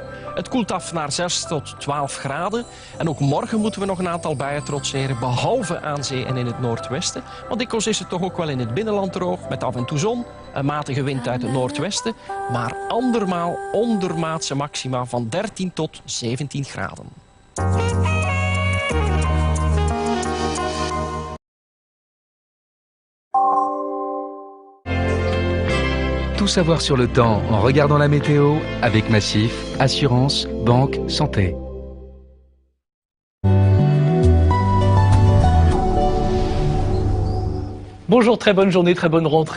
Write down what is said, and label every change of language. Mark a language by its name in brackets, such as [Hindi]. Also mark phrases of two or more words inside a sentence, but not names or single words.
[Dutch] Het koelt af naar 6 tot 12 graden. En ook morgen moeten we nog een aantal buien trotseren, behalve aan zee en in het noordwesten. Want dikwijls is het toch ook wel in het binnenland droog, met af en toe zon. Een matige wind uit het noordwesten, maar andermaal ondermaatse maxima van 13 tot 17 graden. [French] Tout savoir sur le temps en regardant la météo avec Massif, assurance, banque, santé. Bonjour, très bonne journée, très bonne rentrée.